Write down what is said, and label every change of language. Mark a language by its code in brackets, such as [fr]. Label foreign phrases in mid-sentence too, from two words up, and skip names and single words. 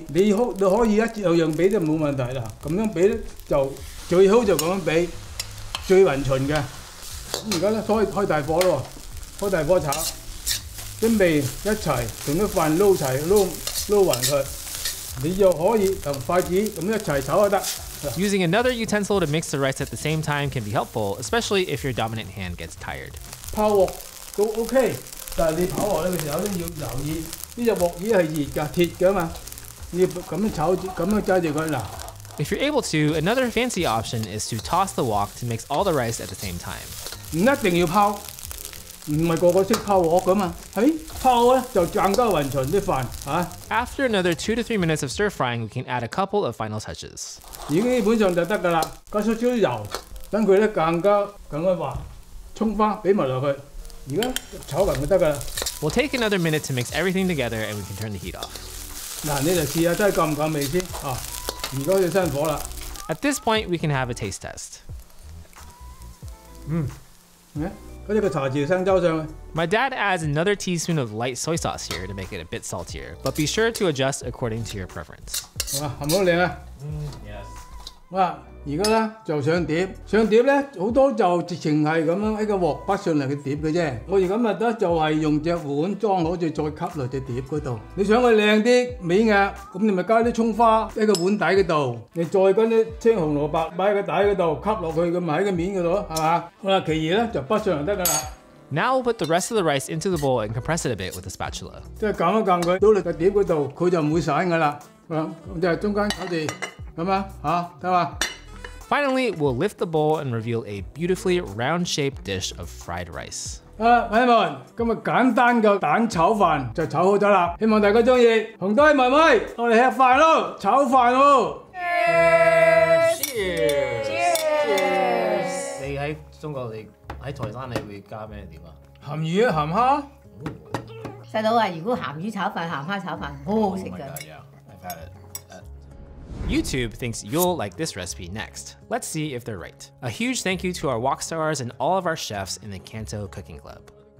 [yue] 你可以一樣俾都冇問題啦。咁樣俾咧就最好就咁樣俾，最勻循嘅。咁而家咧開大火咯，開大火炒，啲味一齊同啲飯撈齊撈勻佢，你就可以同筷子咁一齊炒就得。 [en] Using another utensil to mix the rice at the same time can be helpful, especially if your dominant hand gets tired. [yue] 拋鑊都 OK， 但係你拋鑊嘅時候咧要留意，呢隻鑊椅係熱㗎，鐵㗎嘛，你要咁樣炒，咁樣揸住佢嗱。 [en] If you're able to, another fancy option is to toss the wok to mix all the rice at the same time. [yue] 唔一定要拋，唔係個個識拋鑊㗎嘛，拋咧就更加勻循啲飯嚇。 [en] After another 2 to 3 minutes of stir frying, we can add a couple of final touches. [yue] 已經基本上就得㗎啦，加少少油，等佢咧更加滑。葱花俾埋落去，而家炒勻就得㗎啦。 [en] We'll take another minute to mix everything together and we can turn the heat off. [yue] 嗱，你就試下真係夠唔夠味先啊！而家要熄火啦。 [en] At this point, we can have a taste test. [yue] 嗰隻個茶匙生抽上去。 [en] My dad adds another teaspoon of light soy sauce here to make it a bit saltier, but be sure to adjust according to your preference. [yue] 哇，係咪好靚啊？Yes。哇，而家咧就上碟，上碟咧好多就直情係咁樣喺個鑊擺上嚟嘅碟嘅啫。我而家咪得就係用隻碗裝好，再吸落隻碟嗰度。你想佢靚啲美壓，咁你咪加啲葱花喺個碗底嗰度，你再跟啲青紅蘿蔔擺喺個底嗰度吸落去，咁咪喺個面嗰度咯，係嘛？好啦，其餘咧就擺上嚟得㗎啦。 [en] Now we'll put the rest of the rice into the bowl and compress it a bit with a spatula. [yue] 即係撳一撳佢，倒落個碟嗰度，佢就唔會散㗎啦。咁就係中間搞掂咁啊，嚇得嘛？ [en] Finally, we'll lift the bowl and reveal a beautifully round-shaped dish of fried rice. [yue] 朋友們，今日簡單嘅蛋炒飯就炒好咗啦，希望大家中意。紅堆妹妹，我哋吃飯咯，炒飯咯。 [en] Cheers！ [yue] 你喺中國，你喺台山，你會加咩碟啊？鹹魚、鹹蝦。細佬話：如果鹹魚炒飯、鹹蝦炒飯，好好食㗎。 [en] I've had it. YouTube thinks you'll like this recipe next. Let's see if they're right. A huge thank you to our wok stars and all of our chefs in the Kanto Cooking Club.